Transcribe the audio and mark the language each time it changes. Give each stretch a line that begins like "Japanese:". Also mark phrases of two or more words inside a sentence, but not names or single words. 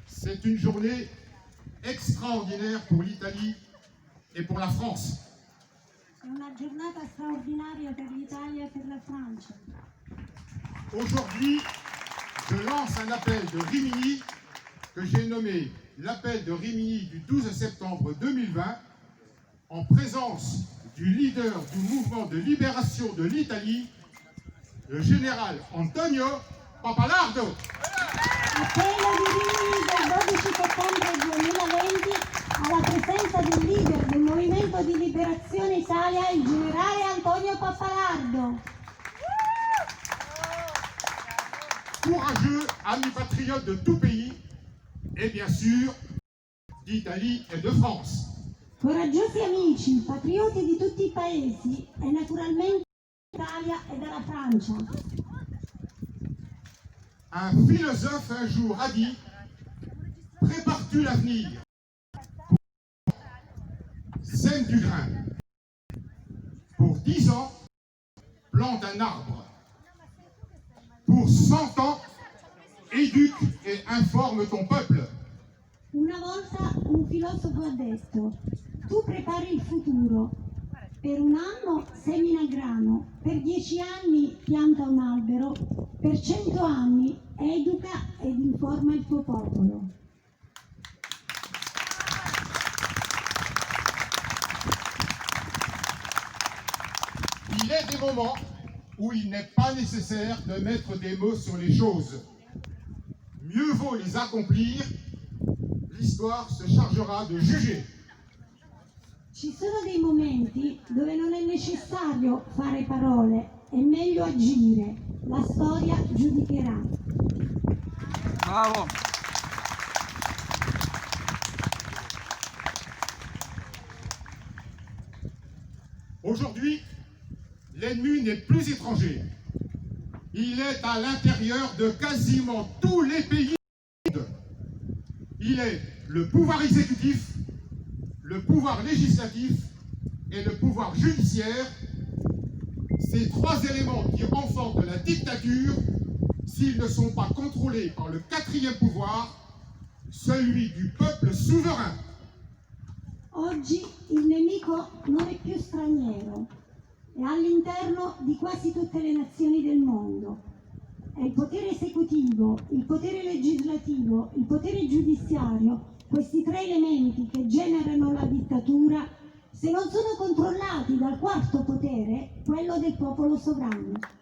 French: C'est une journée extraordinaire pour l'Italie et pour la France.
Italian: È una giornata straordinaria per l'Italia e per la Francia.
French: Aujourd'hui, je lance un appel de Rimini que j'ai nommé l'appel de Rimini du 12 septembre 2020 en présence du leader du mouvement de libération de l'Italie, le général Antonio Papalardo.
Italian: Appello di Rimini del 12 settembre 2020 alla presenza del leader del Movimento di Liberazione Italia, il generale Antonio Papalardo.
French: Courageux amis patriotes de tout pays et bien sûr d'Italie et de France.
Italian: Coraggiosi amici, patrioti di tutti i paesi e naturalmente dall'Italia e dalla Francia.
French: Un philosophe un jour a dit « Prépare-tu l'avenir, sème du grain. Pour 10 ans, plante un arbre. Pour 100 ans, éduque et informe ton peuple. »
Italian: Una volta un filosofo ha detto: tu prepari il futuro, per un anno semina grano, per 10 anni pianta un albero, per 100 anni educa ed informa il tuo popolo.
French: Il est des moments où il n'est pas nécessaire de mettre des mots sur les choses. Mieux vaut les accomplir, l'histoire se chargera de juger.
Italian: Ci sono dei momenti dove non è necessario fare parole, è meglio agire. La storia giudicherà. Bravo.
French: Aujourd'hui, l'ennemi n'est plus étranger. Il est à l'intérieur de quasiment tous les pays du monde. Il est le pouvoir exécutif, le pouvoir législatif et le pouvoir judiciaire. Ces trois éléments qui enfantent la dictature, s'ils ne sont pas contrôlés par le quatrième pouvoir, celui du peuple souverain.
Italian: Oggi il nemico non è più straniero, è all'interno di quasi tutte le nazioni del mondo. È il potere esecutivo, il potere legislativo, il potere giudiziario, questi tre elementi che generano la dittatura, se non sono controllati dal quarto potere, quello del popolo sovrano.